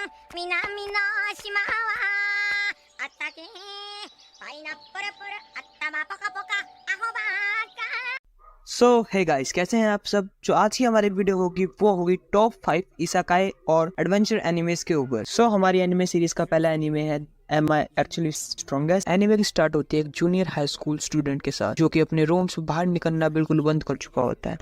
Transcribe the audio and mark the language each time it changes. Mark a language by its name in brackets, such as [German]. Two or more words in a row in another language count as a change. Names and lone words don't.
[Japanese] 南の島はあったけパイナップルプル頭ポカポカアホバー [English] so hey guys, [Hindi] कैसे हैं आप सब। जो आज की हमारी वीडियो होगी वो होगी टॉप 5 इसाकाई और [English] adventure animes [Hindi] के ऊपर। सो हमारी [English] anime series [Hindi] का पहला एनिमे है एम आई एक्चुअली स्ट्रॉन्गेस्ट। एनिमे की स्टार्ट होती है एक [English] junior high school student [Hindi] के साथ जो कि अपने रूम से बाहर निकलना बिल्कुल बंद कर चुका होता है।